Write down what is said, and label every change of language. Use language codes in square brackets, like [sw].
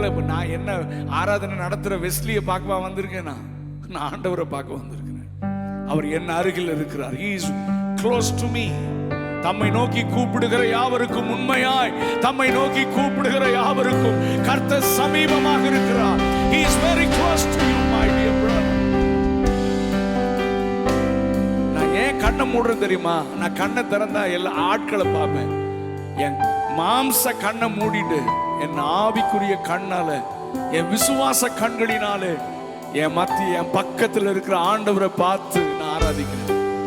[ta] நான் என்ன ஆராதனை நடத்துற வெஸ்லியை பார்க்க வந்திருக்கேன். நான் ஆண்டவரை பார்க்க வந்திருக்கிறேன். அவர் என் அருகில் இருக்கிறார். [en] He is close to me. [ta] தம்மை நோக்கி கூப்பிடுகிற யாவருக்கும், உண்மையாய் தம்மை நோக்கி கூப்பிடுகிற யாவருக்கும் கர்த்தர் சமீபமாக இருக்கிறார். [en] He is very close to you, my dear brother. [ta] நான் ஏன் கண்ணை மூடுறேன் தெரியுமா? நான் கண்ணை திறந்தா எல்லா ஆட்களை பார்ப்பேன். என் மாம்ச கண்ணை மூடிட்டு என் ஆவிக்குரிய கண்ணால, என் விசுவாச கண்களினாலே என் என் பக்கத்தில் இருக்கிற ஆண்டவரை பார்த்து நான் ஆராதிக்கிறேன்.